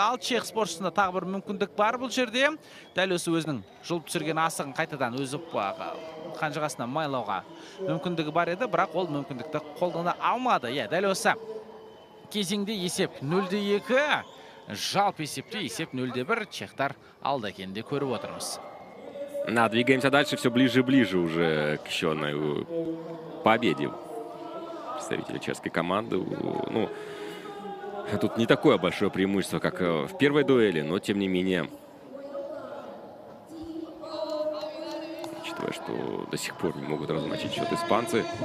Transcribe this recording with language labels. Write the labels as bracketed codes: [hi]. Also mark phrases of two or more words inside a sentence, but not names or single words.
[kk] Ал чех спортшысында тағы бір мүмкіндік бар бұл жерде. Дәл осы өзінің жұлып түсірген асығын қайтадан өзіп қанжығасына майлауға мүмкіндігі бар еді, бірақ ол мүмкіндікті қолдана алмады. Дәл осы кезеңде есеп 0-2. Жалпы есепте есеп 0-1. Чехтар алда екенін көріп отырмыз. [ru] Двигаемся дальше, все ближе и ближе уже к еще одной победе представителя чешской команды. Ну, тут не такое большое преимущество, как в первой дуэли, но тем не менее, учитывая, что до сих пор не могут размочить счет испанцы.